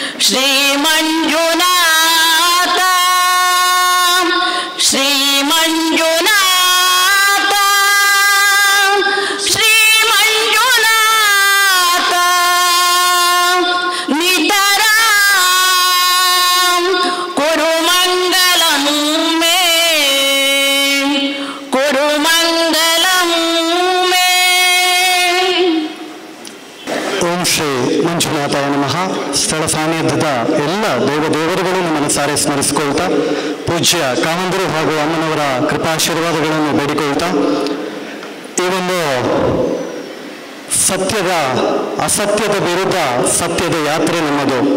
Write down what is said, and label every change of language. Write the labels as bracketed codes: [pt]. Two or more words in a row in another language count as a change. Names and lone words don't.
[sa] ಶ್ರೀ ಮಂಜುನಾಥ ಶ್ರೀ ಮಂಜುನಾಥ ಶ್ರೀ ಮಂಜುನಾಥ ನಿತರಾಂ ಕುರು ಮಂಗಲಂ ಮೇ ಕುರು ಮಂಗಲಂ ಮೇ. ಓಂ ಶ್ರೀ ಮಂಜುನಾಥಾಯ ನಮಃ. [kn] ಸ್ಥಳ ಸಾನ್ನಿಧ್ಯದ ಎಲ್ಲ ದೇವರುಗಳನ್ನು ಮನಸಾರೆ ಸ್ಮರಿಸಿಕೊಳ್ತಾ, ಪೂಜ್ಯ ಕಾವಂದರು ಹಾಗೂ ಅಮ್ಮನವರ ಕೃಪಾಶೀರ್ವಾದಗಳನ್ನು ಬೇಡಿಕೊಳ್ತಾ, ಈ ಒಂದು ಸತ್ಯದ ಅಸತ್ಯದ ವಿರುದ್ಧ ಸತ್ಯದ ಯಾತ್ರೆ ನಮ್ಮದು.